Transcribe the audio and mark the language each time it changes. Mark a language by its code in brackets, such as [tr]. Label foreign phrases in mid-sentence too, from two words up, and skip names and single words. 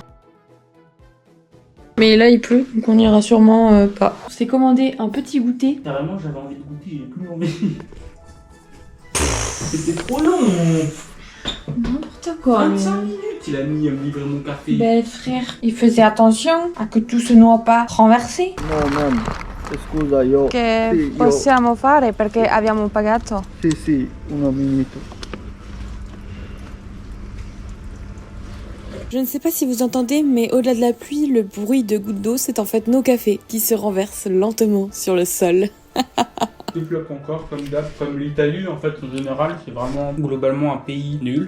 [fr] Mais là il pleut, donc on ira sûrement pas. On s'est commandé un petit goûter. Carrément, j'avais envie de goûter, j'ai plus envie. C'était trop long. N'importe quoi. 25 minutes, il a mis à me livrer mon café. Ben frère, il faisait attention à que tout se noie pas renversé. [it] No, mamma, scusa, io... Che Sì, io- possiamo fare perché abbiamo pagato. Sì, un minuto. [fr] Je ne sais pas si vous entendez, mais au-delà de la pluie, le bruit de gouttes d'eau, c'est en fait nos cafés qui se renversent lentement sur le sol. Deux flops encore, comme d'hab, comme l'Italie en fait en général, c'est vraiment globalement un pays nul.